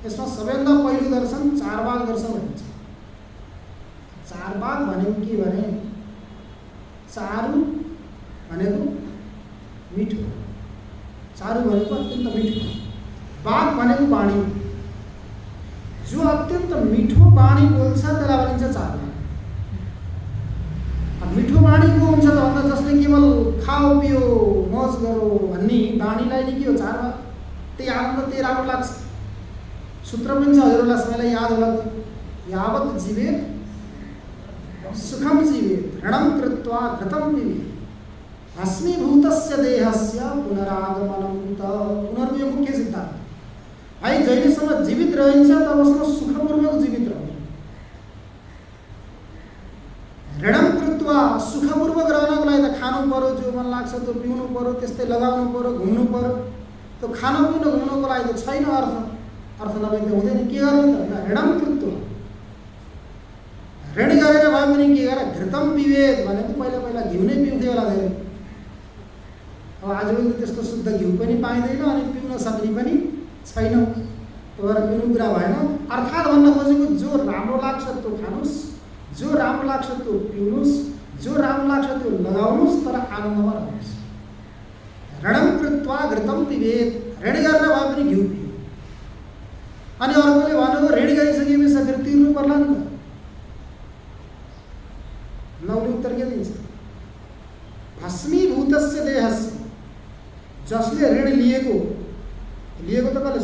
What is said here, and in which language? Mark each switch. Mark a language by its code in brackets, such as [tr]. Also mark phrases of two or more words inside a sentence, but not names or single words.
[ne] यसमा सबैभन्दा पहिलो दर्शन चारवाक दर्शन भनिन्छ। चारवाक भनेको के भने, चारु भनेको मिठो, चारु भनेको अत्यन्त मिठो, वाक भनेको वाणी, जो अत्यन्त मिठो वाणी बोल्छ त्यसलाई भनिन्छ चारवाक। मिठो वाणी को हुन्छ त भन्दा जसले केवल [hi] खाओ पियो मौज गरो [ne] भन्ने वाणीलाई नि के हो, चारवाक। त्यही आनन्द, त्यही राम्रो लाग्छ। सूत्र पनि छ, हजुरहरूलाई सबैलाई याद होला, [sa] यावत् जीवेत सुखम जीवेत ऋणम कृत्वा घृतं पिबेत भस्मीभूतस्य देहस्य पुनरागमनं त। [ne] उनीहरूको यो मुख्य सिद्धान्त है। जहिलेसम्म जीवित रहन्छ तबसम्म सुखपूर्वक जीवित रहन्छ। [sa] ऋणम कृत्वा, [ne] सुखपूर्वक रहनको लागि त खानु पर्यो, जो मन लाग्छ त्यो पिउनु पर्यो, त्यस्तै लगाउनु पर्यो, घुम्नु पर्यो। त्यो खानु पिउनु घुम्नुको लागि त छैन अर्थ नभए त हुँदैन। के गर्ने त भन्दा [sa] ऋणम कृत्वा, [ne] ऋण गरेर भए पनि के गरे, [sa] घृतं पिबेत [ne] भनेको पहिला पहिला घिउ नै पिउँथ्यो होला धेरै। अब आजभोलि त्यस्तो शुद्ध घिउ पनि पाइँदैन अनि पिउन सक्ने पनि छैन। त्यो भएर पिउनु कुरा भएन। अर्थात् भन्न खोजेको जो राम्रो लाग्छ त्यो खानुस्, जो राम्रो लाग्छ त्यो पिउनुस्, जो राम्रो लाग्छ त्यो लगाउनुस्, तर आनन्दमा रहनुहोस्। [sa] ऋणम कृत्वा घृतं पिबेत, [ne] ऋण गरेर भए पनि घिउ पियो। अनि अर्कोले भनेको ऋण गरिसकेपछि घिउ तिर्नु पर्ला नि त। 9ले उत्तर के दिन्छ, [sa] भस्मीभूतस्य देहस्य, [ne] जसले ऋण लिएको त कसले?